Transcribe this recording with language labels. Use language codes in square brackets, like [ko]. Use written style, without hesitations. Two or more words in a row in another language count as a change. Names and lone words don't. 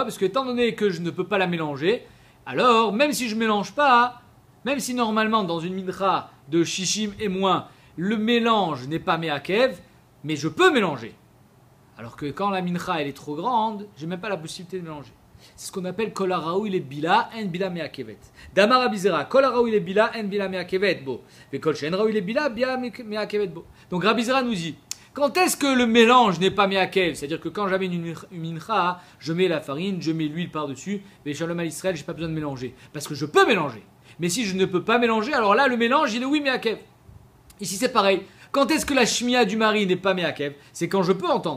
[fr] Parce que étant donné que je ne peux pas la mélanger, alors, même si je ne mélange pas, même si normalement, dans une mincha de shishim et moins, le mélange n'est pas me'akev, mais je peux mélanger. Alors que quand la mincha, elle est trop grande, je n'ai même pas la possibilité de mélanger. C'est ce qu'on appelle [he] כל הראוי לבילה אין בילה מעכבת. דאמר רבי זירא כל הראוי לבילה אין בילה מעכבת בו. וכל שאין הראוי לבילה בילה מעכבת בו. [fr] Donc Rabbi Zera nous dit, quand est-ce que le mélange n'est pas me'akev? C'est-à-dire que quand j'amène une mincha, je mets la farine, je mets l'huile par-dessus, mais shalom à Israël, je n'ai pas besoin de mélanger. Parce que je peux mélanger. Mais si je ne peux pas mélanger, alors là, le mélange, il est oui me'akev. Ici, c'est pareil. Quand est-ce que la shmia du mari n'est pas me'akev? C'est quand je peux entendre.